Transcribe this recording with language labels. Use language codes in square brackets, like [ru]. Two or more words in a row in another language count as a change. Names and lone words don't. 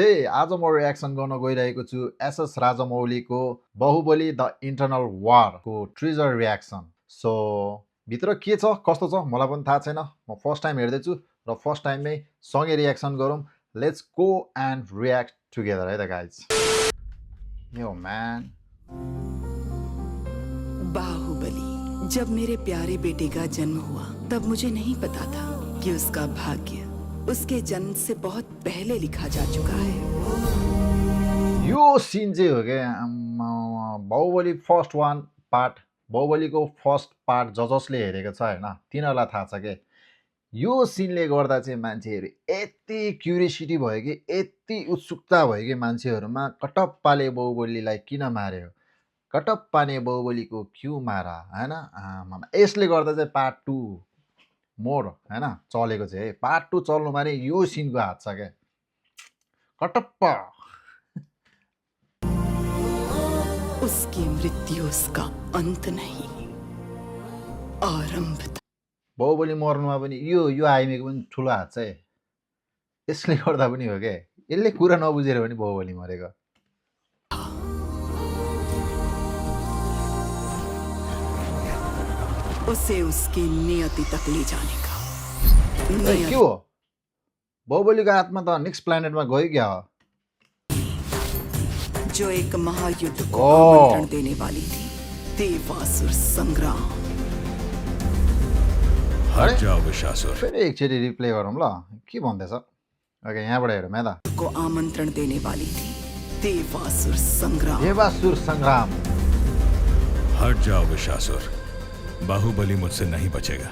[ne] आज म रियाक्सन गर्न गइरहेको छु एसएस राजामौलीको बाहुबली द इन्टरनल वारको [en] teaser reaction. [ne] सो भित्र के छ कस्तो छ मलाई पनि थाहा छैन, म [en] first time [ne] हेर्दैछु र फर्स्ट टाइममै सँगै रियाक्सन गरौँ। [en] let's go and react together [ne] है त [en] गाइज। yo man [hi] बाहुबली। जब मेरे प्यारे बेटे का जन्म हुआ तब मुझे नहीं पता था कि उसका भाग्य उसके जन्म से बहुत पहले लिखा जा चुका है। [ne] यो सिन चाहिँ हो क्या बाहुबली [en] first one part, [ne] बाहुबलीको [en] first part [ne] जसले हेरेको छ होइन तिनीहरूलाई थाहा छ के यो सिनले गर्दा चाहिँ मान्छेहरू यति क्युरियोसिटी भयो कि यति उत्सुकता भयो कि मान्छेहरूमा कटप्पाले बाहुबलीलाई किन मार्यो, कटप्पाले बाहुबलीको [hi] क्यों मारा [ne] होइन। यसले गर्दा चाहिँ पार्ट 2 मोर होइन चलेको चाहिँ है। पार्ट 2 चल्नु माने यो सिनको हात छ क्या। [hi] कटप्पा उसकी मृत्यु उसका अंत नहीं, आरंभ था। [ne] बाहुबली मर्नुमा पनि यो आइमीको पनि ठुलो हात छ है। यसले गर्दा पनि हो क्या, यसले कुरा नबुझेर पनि बाहुबली मरेको। [hi] उसे उसकी नियति तक ले जाने का [ne] के हो बाहुबलीको आत्मा त [en] next planet [ne] गयो क्या हो, [hi] जो एक महायुद्ध को आमंत्रण देने वाली थी। देवासुर संग्राम। हट जाओ विशासुर। [ne] फेरि एकचोटि रिप्ले गरौँ ल, के भन्दैछ। ओके यहाँबाट हेरौँ है त। [hi] को आमंत्रण देने वाली थी देवासुर संग्राम। देवासुर संग्राम। हट जाओ विशासुर, बाहुबली मुझसे नहीं बचेगा।